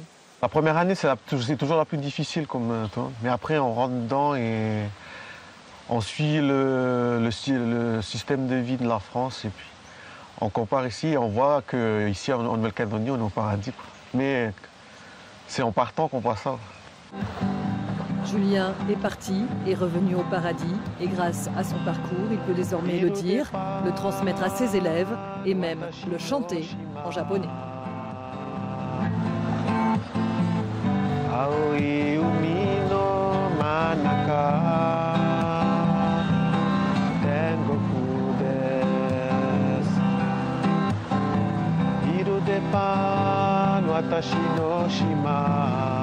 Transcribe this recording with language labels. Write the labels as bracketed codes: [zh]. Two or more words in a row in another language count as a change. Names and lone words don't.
[fr] La première année, c'est toujours la plus difficile, mais après on rentre dedans et on suit le système de vie de la France et puis on compare ici et on voit qu'ici en Nouvelle-Calédonie, on est au paradis. Mais c'est en partant qu'on voit ça. Julien est parti, est revenu au paradis et grâce à son parcours, il peut désormais le dire, le transmettre à ses élèves et même le chanter en japonais. [ja] 青い海の真ん中、天国です. イル・デ・パン、私の島.